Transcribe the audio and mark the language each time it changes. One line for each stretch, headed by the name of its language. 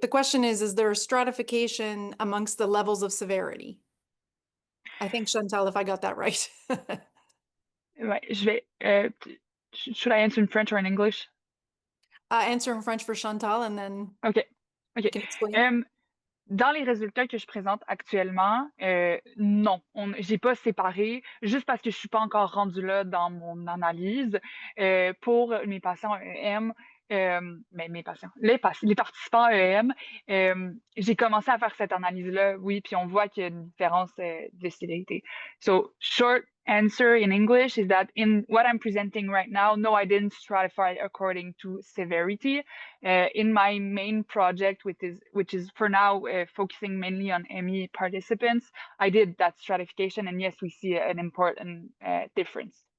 English: The question is there a stratification amongst the levels of severity? I think, Chantal, if I got that right. Ouais, should I answer in French or in English? Answer in French for Chantal, and then OK. you can explain.
French: Dans les résultats que je présente actuellement, non, j'ai pas séparé, juste parce que je suis pas encore rendue là dans mon analyse. Pour mes patients EM, mais mes patients, les participants EM, j'ai commencé à faire cette analyse-là, oui, puis on voit qu'il y a une différence de sévérité.
English: So, short answer in English is that in what I'm presenting right now, no, I didn't stratify according to severity. In my main project, which is for now focusing mainly on ME participants, I did that stratification, and yes, we see an important difference.